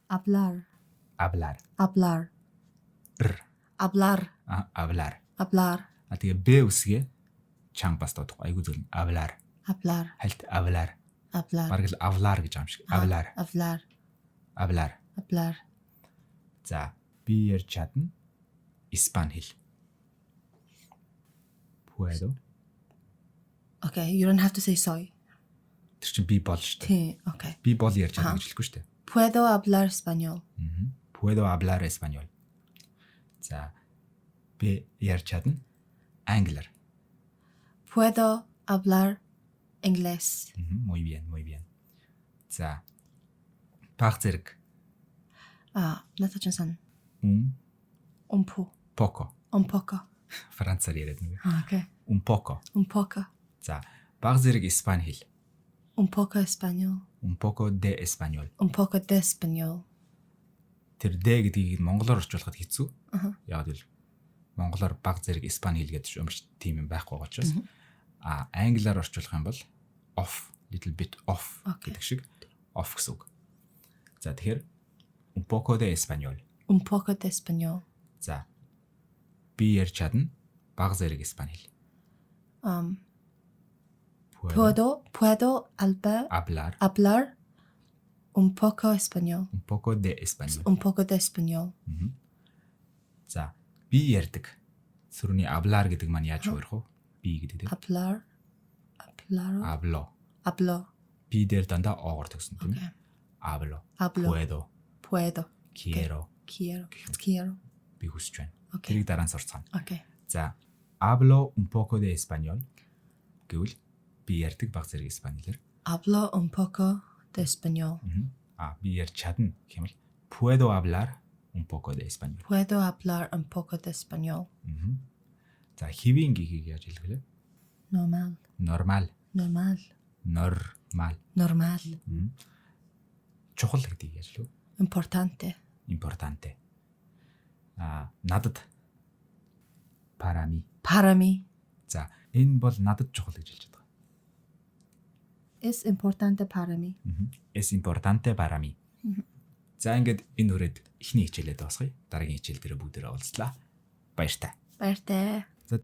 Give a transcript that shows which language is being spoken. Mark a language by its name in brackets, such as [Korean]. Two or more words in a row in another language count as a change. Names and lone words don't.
[Mongolian] Тэгээ Б үсгээ чанга бас дуудах. Айгуу зөв. Hablar. Хальт hablar. Бараг л hablar гэж юм шиг. Hablar. За би ярьж чадна. Испани хэл. [Spanish] Puedo. [English] Okay, you don't have to say soy. [Mongolian] Тэр чинь би бол шүү дээ. Тийм, okay. Би бол ярьж чадна гэж хэлэхгүй шүү дээ. [Spanish] Puedo hablar español. Puedo hablar español. [Mongolian] За би ярьж чадна. Англиар. [Spanish] Puedo hablar inglés. Muy bien. [Mongolian] За баг зэрэг. Надад ч сан. [Spanish] Un poco. [Mongolian] Францаар яриад нэг. [English] Okay. [Spanish] Un poco. [Mongolian] За баг зэрэг испани хэл. [Spanish] Un poco español. Un poco de español. [Mongolian] Тэр D гэдгийг монголоор орчуулахад хэцүү. Яг л монголоор баг зэрэг испани хэл гэдэг юмш тийм юм байхгүй байгаа учраас англиар орчуулах юм бол [English] little bit off [Mongolian] гэдэг шиг off гэсэн үг. За тэгэхээр [Spanish] un poco de español. [Mongolian] За би ярьж чадна баг зэрэг испани хэл. [Spanish] Puedo hablar un poco español. Un poco de español. Un poco de español. [Mongolian] За би ярьдаг. Сөрөний hablar гэдэг маань яаж хуурах вэ? Би гэдэг тийм. [Spanish] Hablo. [Mongolian] Би дээр дандаа оогоор төгсөн тийм ээ. [Spanish] Hablo. Puedo. Quiero. [Mongolian] Би хүсэж байна. Тэрийг дараа нь сурцгаана. Okay. За [Spanish] hablo un poco de español [Mongolian] гэвэл би ярьдаг баг зэрэг испанилээр. [Spanish] Hablo un poco de español. [Mongolian] Би ярьж чадна гэх юм бол [Spanish] puedo hablar un poco de español. Puedo hablar un poco de español. [Mongolian] За хэвийн гэхийг яаж хэлэх вэ? [Spanish] Normal. [Mongolian] Чухал гэдгийг яаж хэлэх вэ? [Spanish] Importante. Надад para mí. [Mongolian] За энэ бол надад чухал гэж хэлж байгаа. [Spanish] Es importante para mí. Es importante para mí. [Mongolian] За ингээд энэ үрээд эхний хичээлээ дуусгая. Дараагийн хичээл дээр бүгдээрээ уулзлаа. Баяртай.